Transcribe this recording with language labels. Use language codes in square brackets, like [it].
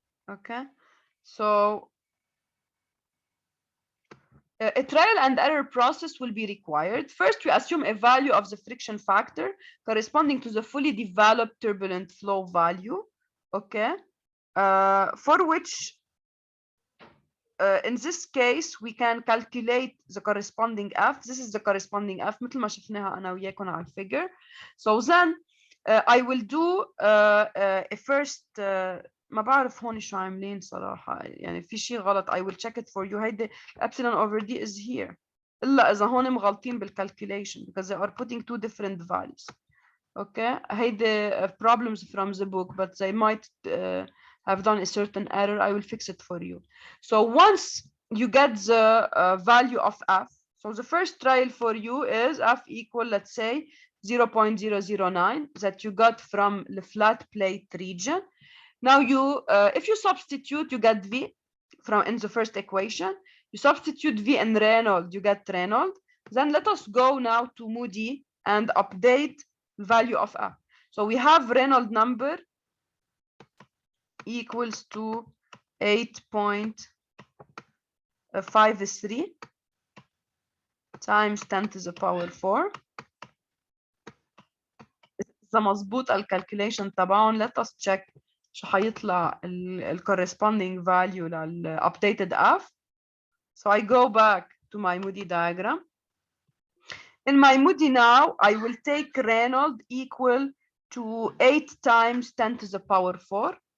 [en] Okay, so a trial and error process will be required. First, we assume a value of the friction factor corresponding to the fully developed turbulent flow value, okay, for which in this case we can calculate the corresponding f. This is the corresponding f [ar] مثل ما شفناها أنا وياكم على الفigure. [en] So then I will do a first [ar] ما بعرف هون شو عاملين صراحة، يعني في شيء غلط. [en] I will check it for you. [ar] هيدي [en] epsilon over d is here [ar] إلا إذا هون مغلطين بالcalculation [en] because they are putting two different values. Okay, [ar] هيدي [en] problems from the book, but they might have done a certain error. I will fix it for you. So once you get the value of f, so the first trial for you is f equal, let's say, 0.009 that you got from the flat plate region. Now you, if you substitute, you get v from in the first equation. You substitute v in Reynolds, you get Reynolds. Then let us go now to Moody and update the value of f. So we have Reynolds number equals to 8.53 times 10 to the power 4. [ar] إذا مظبوط الكالكوليشن تبعهم. [en] Let us check [ar] شو حيطلع [en] ال corresponding value لل updated f. So I go back to my Moody diagram. In my Moody now, I will take Reynolds equal to 8 times 10 to the power 4.